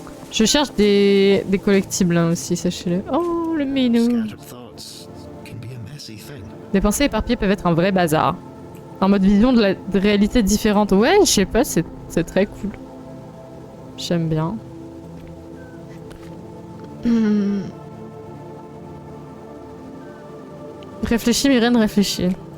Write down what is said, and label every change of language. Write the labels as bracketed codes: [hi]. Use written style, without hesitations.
[fr] Je cherche des collectibles hein, aussi, sachez-le. Oh, le menu. [en] Scattered thoughts can be a messy thing. [fr] Les pensées éparpillées peuvent être un vrai bazar. En mode vision de réalité différente. Ouais, je sais pas, c'est très cool. J'aime bien. Réfléchis, Myrène, réfléchis.